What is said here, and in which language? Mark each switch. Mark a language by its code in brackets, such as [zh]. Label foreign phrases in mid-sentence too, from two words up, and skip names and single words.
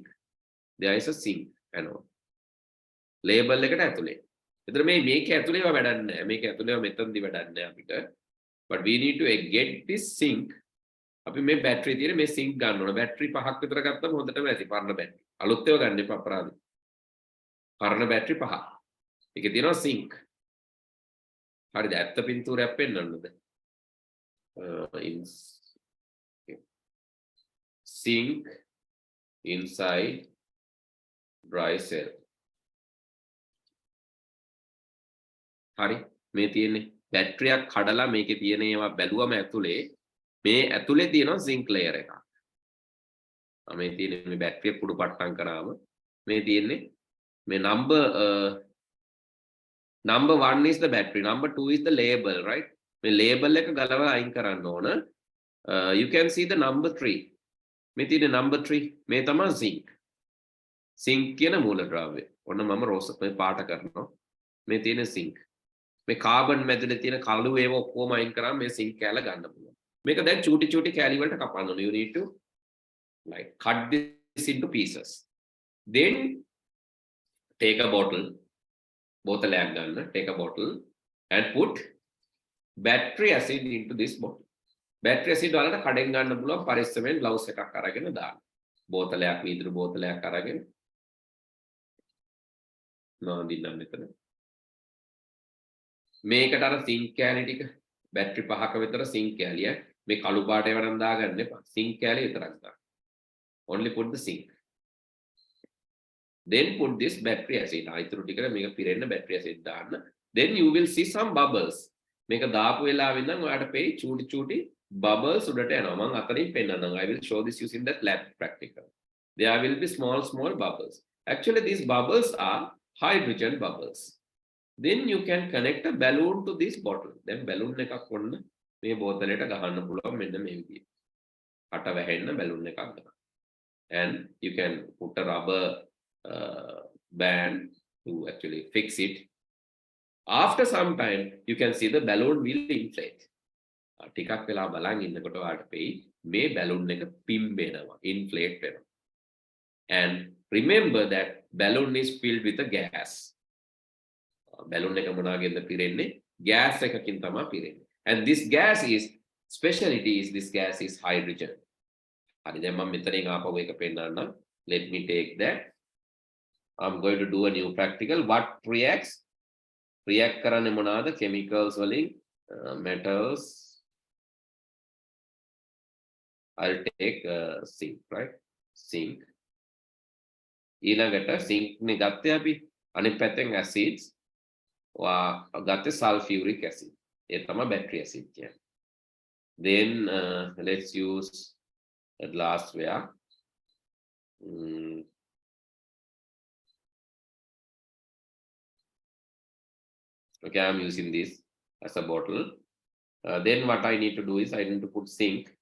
[en] There is a zinc anode. [si] ලේබල් එකට ඇතුලේ. එතන මේක ඇතුලේව වැඩක් නැහැ. මේක ඇතුලේව මෙතනදි වැඩක් නැහැ අපිට. [en] But we need to get this zinc. [si] අපි මේ බැටරි තියෙන මේ zinc ගන්න ඕන. බැටරි 5ක් විතර ගත්තම හොඳටම ඇති පරණ බැටරි. අලුත් ඒවා ගන්න එපා අපරාධ. පරණ බැටරි 5ක්. ඒකේ තියෙනවා zinc. හරිද? ඇත්ත පින්තූරයක් පෙන්වන්නද? [en] Zinc inside dry cell. [si] හරි මේ තියෙන්නේ බැටරියක් කඩලා මේකේ තියෙන ඒවා බැලුවම ඇතුලේ මේ ඇතුලේ තියෙනවා [en] zinc layer [si] එකක්. මේ තියෙන්නේ මේ බැටරිය කුඩු පට්ටම් කරාම මේ තියෙන්නේ මේ [en] number 1 is the battery, number 2 is the label, right? [si] මේ label එක ගලවලා අයින් කරන්න ඕන. [en] You can see the number 3. [si] මේ තියෙන්නේ number 3. මේ තමයි zinc. zinc කියන මූලද්‍රව්‍ය. ඔන්න මම රෝස මේ පාට කරනවා. මේ තියෙන zinc. මේ කාබන් මැදට තියෙන කළු ඒව ඔක්කොම අයින් කරාම මේ zinc කැල ගන්න පුළුවන්. මේක දැන් චූටි කැලි වලට කපන්න ඕනේ. [en] You need to like cut this into pieces. Then take a bottle. [si] බෝතලයක් ගන්න. [en] Take a bottle and put battery acid into this bottle. Battery acid [si] වලට කඩෙන් ගන්න පුළුවන් පරිස්සමෙන් ග්ලව්ස් එකක් අරගෙන දාන්න. බෝතලයක් වීදුරු බෝතලයක් අරගෙන නෝන්දින්නම් මෙතන. මේකට අර සිංක් කෑලි ටික බැටරි 5ක විතර සිංක් කෑලිය මේ කළු පාට ඒවා නම් දාගන්න එපා. සිංක් කෑලි විතරක් දාන්න. [en] Only put the zinc. Then put this battery acid. [si] අයිතුරු ටිකට මේක පිරෙන්න [en] battery acid [si] දාන්න. [en] Then you will see some bubbles. [si] මේක දාපු වෙලාවෙ ඉඳන් ඔයාලට පෙයි චූටි bubbles උඩට යනවා. මම අතරින් පෙන්නන්නම්. [en] I will show this using that lab practical. There will be small bubbles. Actually these bubbles are hydrogen bubbles. Then you can connect a balloon to this bottle. [si] Then balloon එකක් ඔන්න මේ බෝතලයට ගහන්න පුළුවන් මෙන්න මේ විදිහට. අට වැහෙන්න balloon එකක් ගන්න. [en] And you can put a rubber band to actually fix it. After some time you can see the balloon will inflate. [si] ටිකක් වෙලා බලන් ඉන්නකොට ඔයාලට පෙයි මේ balloon එක පිම්බෙනවා, inflate වෙනවා. [en] And remember that balloon is filled with a gas. [si] balloon එක මොනවාගෙන්ද පිරෙන්නේ? gas එකකින් තමයි පිරෙන්නේ. [en] And this gas is speciality is this gas is hydrogen. [si] හරි දැන් මම මෙතනින් ආපහු එක පෙන්නන්නම්. [en] Let me take that. I'm going to do a new practical. What reacts? React [si] කරන්නේ මොනවාද? [en] chemicals වලින් metals. I'll take zinc, right? Zinc. [si] ඊළඟට zinc නේ ගත්තේ අපි. අනිත් පැත්තෙන් acids. ගත්තේ [en] sulfuric acid. [si] ඒ තමයි [en] battery acid [si] කියන්නේ. [en] Then let's use a glassware. Okay, I'm using this as a bottle. Then what I need to do is I need to put zinc.